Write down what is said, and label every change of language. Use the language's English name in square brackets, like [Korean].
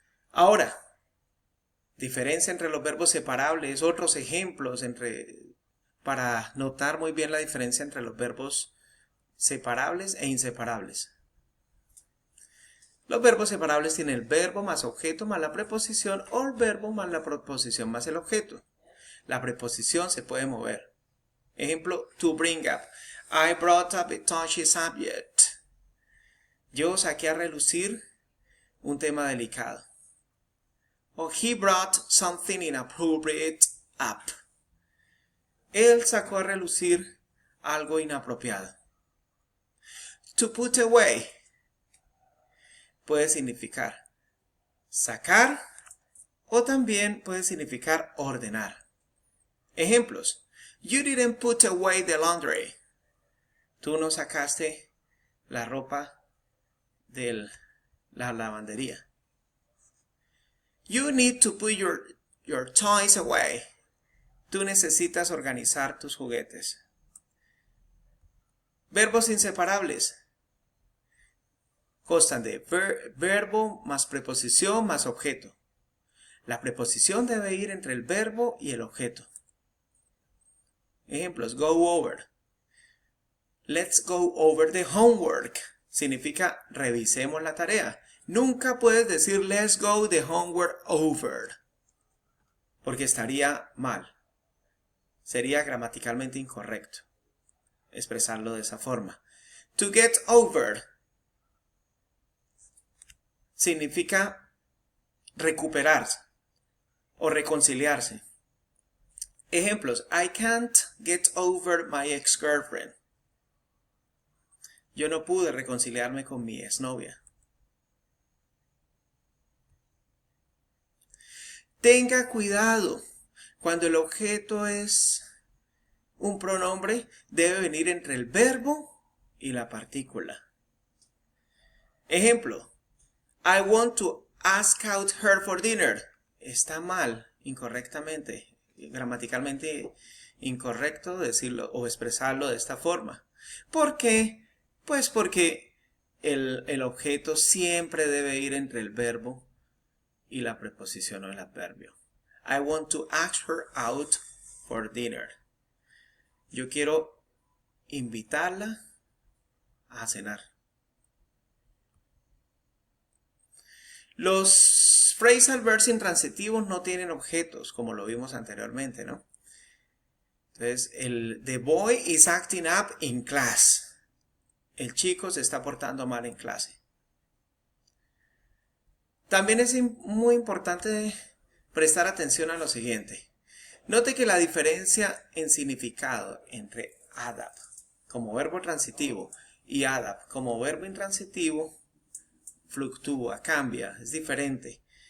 [Spanish] Ahora, diferencia entre los verbos separables, otros ejemplos para notar muy bien la diferencia entre los verbos separables e inseparables. Los verbos separables tienen el verbo más objeto más la preposición o el verbo más la preposición más el objeto. La preposición se puede mover. Ejemplo, [English] to bring up. I brought up a touchy subject. [Spanish] Yo saqué a relucir un tema delicado. [English] O he brought something inappropriate up. [Spanish] Él sacó a relucir algo inapropiado. [English] To put away [Spanish] puede significar sacar o también puede significar ordenar. Ejemplos. [English] You didn't put away the laundry. [Spanish] Tú no sacaste la ropa de la lavandería. [English] You need to put your toys away. [Spanish] Tú necesitas organizar tus juguetes. Verbos inseparables. Constan de verbo más preposición más objeto. La preposición debe ir entre el verbo y el objeto. Ejemplos, [English] go over. Let's go over the homework. [Spanish] Significa revisemos la tarea. Nunca puedes decir [English] let's go the homework over, [Spanish] porque estaría mal. Sería gramaticalmente incorrecto expresarlo de esa forma. [English] To get over [Spanish] significa recuperarse o reconciliarse. Ejemplos, [English] I can't get over my ex-girlfriend. [Spanish] Yo no pude reconciliarme con mi exnovia. Tenga cuidado. Cuando el objeto es un pronombre, debe venir entre el verbo y la partícula. Ejemplo, [English] I want to ask out her for dinner. [Spanish] Está mal, incorrectamente, gramaticalmente incorrecto decirlo o expresarlo de esta forma. ¿Por qué? Pues porque el objeto siempre debe ir entre el verbo y la preposición o el adverbio. [English] I want to ask her out for dinner. [Spanish] Yo quiero invitarla a cenar. Los phrasal verbs intransitivos no tienen objetos, como lo vimos anteriormente, ¿no? Entonces, [English] the boy is acting up in class. [Spanish] El chico se está portando mal en clase. También es muy importante prestar atención a lo siguiente. Note que la diferencia en significado entre ADAP como verbo transitivo y ADAP como verbo intransitivo fluctúa, cambia, es diferente.